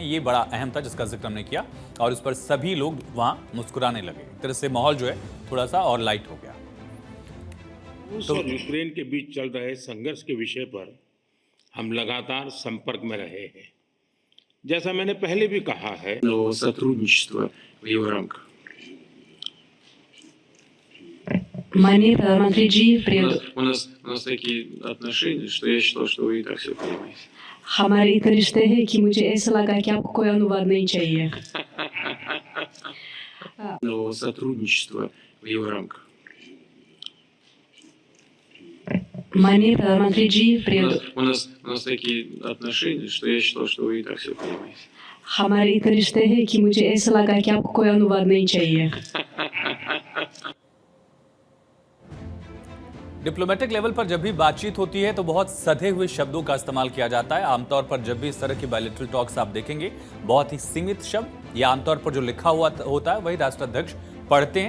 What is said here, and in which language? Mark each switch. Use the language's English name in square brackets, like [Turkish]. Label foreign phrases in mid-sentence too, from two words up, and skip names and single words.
[Hindi] ये बड़ा अहम था जिसका जिक्र हमने किया और उस पर सभी लोग वहां मुस्कुराने लगे। एक तरह से माहौल जो है थोड़ा सा और लाइट हो गया। रूस और यूक्रेन के बीच चल रहे संघर्ष के विषय पर हम लगातार संपर्क में रहे हैं। जैसा मैंने पहले भी कहा है, [Russian] сотрудничества в его рамках. [Hindi] माननीय प्रधानमंत्री जी, [Russian] У нас такие отношения, что я считал, что вы и так все понимаете. [Hindi] हमारे इतने रिश्ते हैं कि मुझे ऐसा लगा कि आपको कोई अनुवाद नहीं चाहिए। [Russian] Сотрудничества в его рамках. [Hindi] माननीय प्रधानमंत्री जी, [Russian] У нас такие отношения, что я считал, что вы и так все понимаете. [Hindi] हमारे इतने रिश्ते हैं कि मुझे ऐसा लगा कि आपको कोई अनुवाद नहीं चाहिए। [English] diplomatic level [Hindi] पर जब भी बातचीत होती है तो बहुत सधे हुए शब्दों का इस्तेमाल किया जाता है। आमतौर पर जब भी इस तरह की [English] bilateral talks [Hindi] आप देखेंगे, बहुत ही सीमित शब्द या आमतौर पर जो लिखा हुआ होता है वही राष्ट्राध्यक्ष पढ़ते हैं।